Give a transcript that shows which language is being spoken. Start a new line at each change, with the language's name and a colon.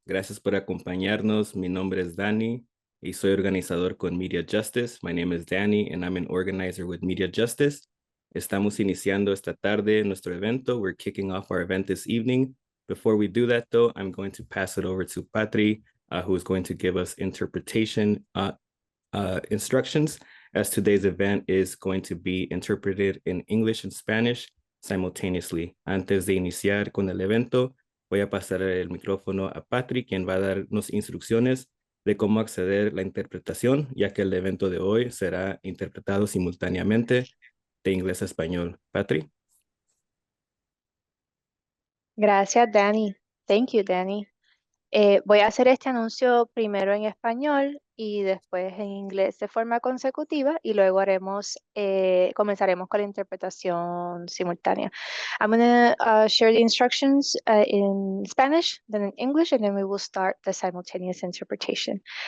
Spanish: Gracias por acompañarnos. Mi nombre es Danny y soy organizador con MediaJustice.
English: My name is Danny and I'm an organizer with MediaJustice.
Spanish: Estamos iniciando esta tarde nuestro evento.
English: We're kicking off our event this evening. Before we do that though, I'm going to pass it over to Patri, who is going to give us interpretation instructions, as today's event is going to be interpreted in English and Spanish simultaneously.
Spanish: Antes de iniciar con el evento, voy a pasar el micrófono a Patrick, quien va a darnos instrucciones de cómo acceder a la interpretación, ya que el evento de hoy será interpretado simultáneamente de inglés a español. Patrick. Gracias, Danny.
English: Thank you, Danny.
Spanish: Voy a hacer este anuncio primero en español y después en inglés de forma consecutiva y luego comenzaremos con la interpretación simultánea.
English: I'm going to share the instructions in Spanish, then in English, and then we will start the simultaneous interpretation.